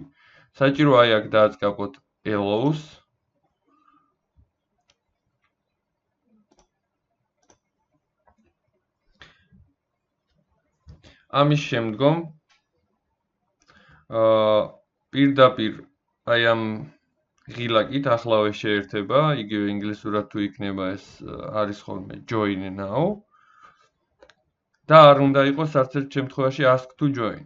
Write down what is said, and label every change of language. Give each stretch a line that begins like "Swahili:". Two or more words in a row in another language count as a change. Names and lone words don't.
Georgian: საჭიროა აი აქ დააწყაპოთ allows. ამის შემდგომ პირდაპირ აი ამ ღილაკით ახლავე შეერთება, იგივე ინგლისურად თუ იქნება ეს არის ხოლმე
English: join now
Georgian: და არ უნდა იყოს არც ერთ შემთხვევაში
English: ask to join.